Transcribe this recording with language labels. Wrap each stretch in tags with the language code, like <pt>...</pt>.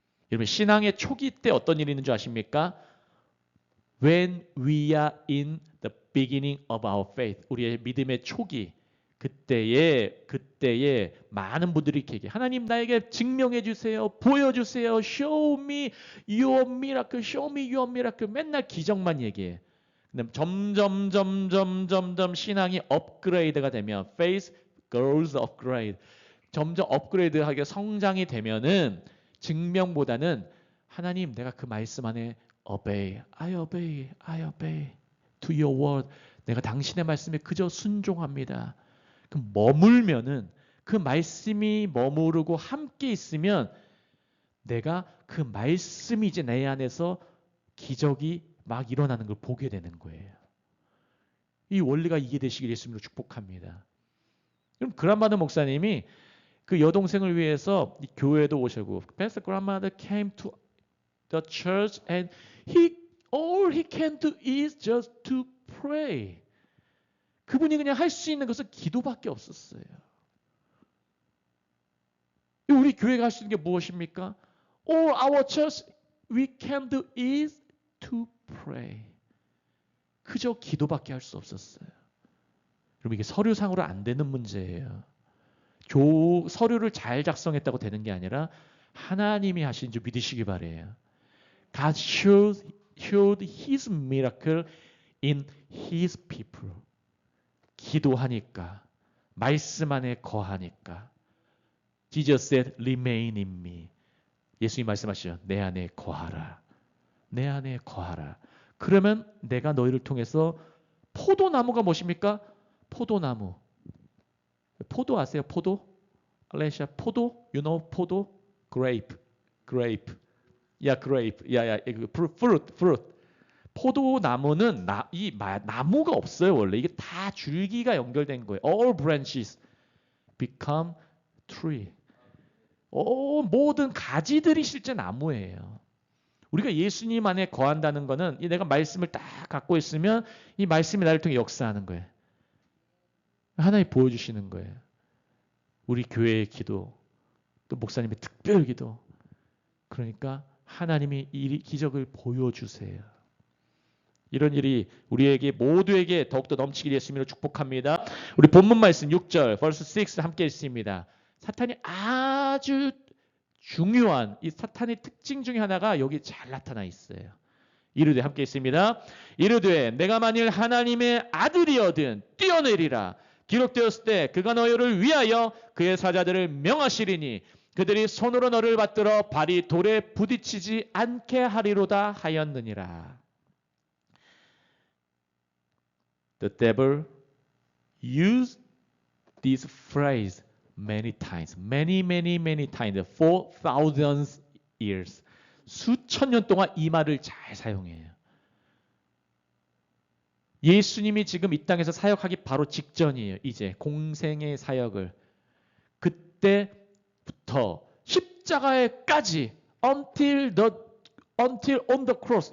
<ko>여러분 신앙의 초기 때 어떤 일이 있는 줄 아십니까?</ko> <en>When we are in the beginning of our faith.</en> <ko>우리의 믿음의 초기. 그때에 많은 분들이 이렇게 얘기해요. 하나님 나에게 증명해 주세요. 보여주세요.</ko> <en>Show me your miracle. Show me your miracle.</en> <ko>맨날 기적만 얘기해. 근데 점점 신앙이 업그레이드가 되면</ko> <en>faith grows upgrade.</en> <ko>점점 업그레이드하게 성장이 되면은 증명보다는 하나님 내가 그 말씀 안에 obey.</ko> <en>I obey to your word.</en> <ko>내가 당신의 말씀에 그저 순종합니다. 그럼 머물면은 그 말씀이 머무르고 함께 있으면 내가 그 말씀이 이제 내 안에서 기적이 막 일어나는 걸 보게 되는 거예요. 이 원리가 이해되시길 예수님으로 축복합니다. 그럼 그란마더 목사님이 그 여동생을 위해서 이 교회도 오시고</ko> <en>Pastor Grandmother came to the church and all he can do is just to pray.</en> <ko>그분이 그냥 할 수 있는 것은 기도밖에 없었어요. 우리 교회가 할 수 있는 게 무엇입니까?</ko> <en>All our church we can do is to pray.</en> <ko>그저 기도밖에 할 수 없었어요. 여러분 이게 서류상으로 안 되는 문제예요. 서류를 잘 작성했다고 되는 게 아니라 하나님이 하신 줄 믿으시기 바래요.</ko> <en>God showed his miracle in his people.</en> <ko>기도하니까 말씀 안에 거하니까</ko> <en>Jesus said remain in me.</en> <ko>예수님 말씀하시죠. 내 안에 거하라. 내 안에 거하라. 그러면 내가 너희를 통해서 포도나무가 무엇입니까? 포도나무. 포도 아세요? 포도? 알레시아 포도?</ko> <en>You know</en> <ko>포도? Grape.</ko> <en>Fruit.</en> <ko>포도나무는 나무가 없어요. 원래 이게 다 줄기가 연결된 거예요.</ko> <en>All branches become tree.</en> <ko>모든 가지들이 실제 나무예요. 우리가 예수님 안에 거한다는 거는 내가 말씀을 딱 갖고 있으면 이 말씀이 나를 통해 역사하는 거예요. 하나님 보여주시는 거예요. 우리 교회의 기도, 또 목사님의 특별 기도. 그러니까 하나님이 이 기적을 보여주세요. 이런 일이 우리에게 모두에게 더욱더 넘치길 예수님으로 축복합니다. 우리 본문 말씀 6절, verse 6 함께 읽습니다. 사탄이 아주 중요한 이 사탄의 특징 중에 하나가 여기 잘 나타나 있어요. 이르되 함께 있습니다. 이르되 내가 만일 하나님의 아들이어든 뛰어내리라. 기록되었을 때 그가 너희를 위하여 그의 사자들을 명하시리니 그들이 손으로 너를 받들어 발이 돌에 부딪히지 않게 하리로다 하였느니라.</ko> <en>The devil used this phrase many times, many times, for thousands years.</en> <ko>수천 년 동안 이 말을 잘 사용해요. 예수님이 지금 이 땅에서 사역하기 바로 직전이에요. 이제 공생의 사역을. 그때부터 십자가에까지</ko> <en>until on the cross.</en>